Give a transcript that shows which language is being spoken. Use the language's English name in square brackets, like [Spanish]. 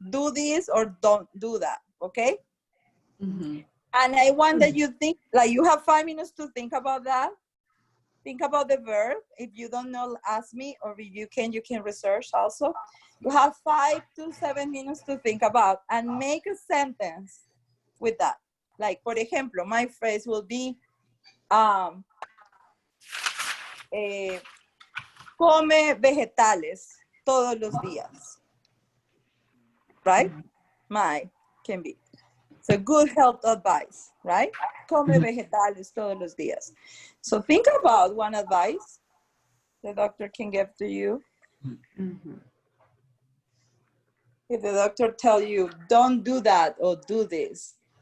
[English] Do this or don't do that. Okay? And I want that you think, like you have 5 minutes to think about that. Think about the verb. If you don't know, ask me, or if you can research also. You have 5 to 7 minutes to think about and make a sentence with that. Like, [Spanish] por ejemplo, [English] my phrase will be, [Spanish] come vegetales todos los días. [English] Right? My can be. It's a good health advice, right? [Spanish] Come vegetales todos los días. [English] So think about one advice the doctor can give to you. If the doctor tell you, don't do that or do this.